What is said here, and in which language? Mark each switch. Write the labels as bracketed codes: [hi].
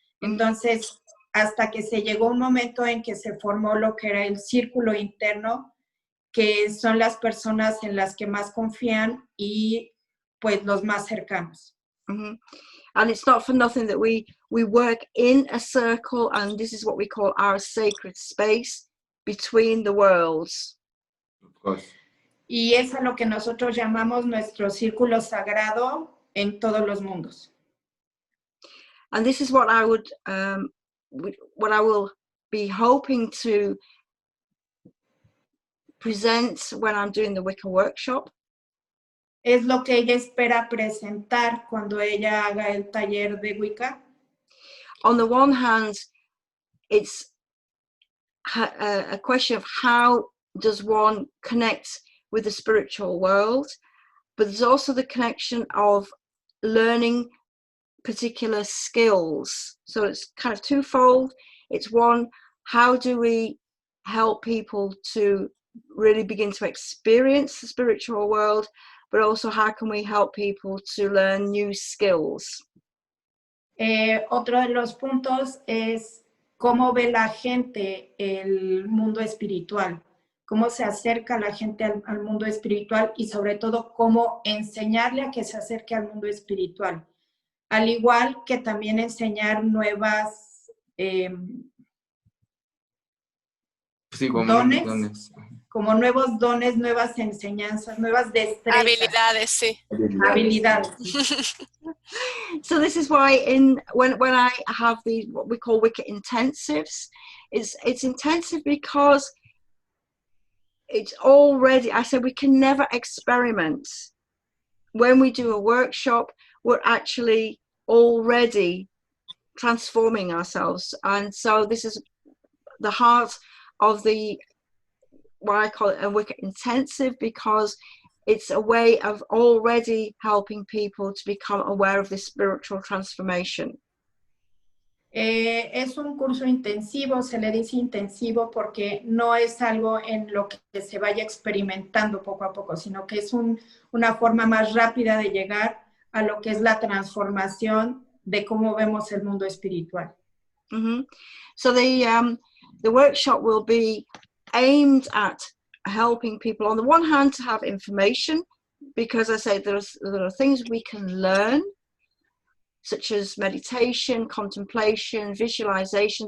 [es] Entonces, hasta que se llegó un momento en que se formó lo que era el círculo interno, que son las personas en las que más confían y pues los más cercanos. Mm-hmm. [en] And it's not for nothing that we work in a circle, and this is what we call our sacred space between the worlds. Of course. [es] Y es a lo que nosotros llamamos nuestro círculo sagrado en todos los mundos. [en] And this is what I would, what I will be hoping to present when I'm doing the Wicca workshop. [es] Es lo que ella espera presentar cuando ella haga el taller de Wicca. [en] On the one hand, it's a question of how does one connect with the spiritual world, but there's also the connection of learning particular skills. So it's kind of twofold. It's one, how do we help people to really begin to experience the spiritual world, but also how can we help people to learn new skills? [es] Otro de los puntos es cómo ve la gente el mundo espiritual, cómo se acerca la gente al mundo espiritual y sobre todo cómo enseñarle a que se acerque al mundo espiritual. Al igual que también enseñar nuevas Sí, como dones, como nuevos dones, nuevas enseñanzas, nuevas destrezas. Habilidades, sí. Habilidades. [en] So this is why when I have these what we call Wicca intensives, it's intensive because it's already, I said we can never experiment. When we do a workshop, we're actually already transforming ourselves. And so this is the heart of the, what I call it a Wicca intensive, because it's a way of already helping people to become aware of this spiritual transformation. [es] Es un curso intensivo, se le dice intensivo porque no es algo en lo que se vaya experimentando poco a poco, sino que es una forma más rápida de llegar a lo que es la transformación de cómo vemos el mundo espiritual. Mm-hmm. [en] So the workshop will be aimed at helping people on the one hand to have information, because I say there are things we can learn, such as meditation, contemplation, visualization.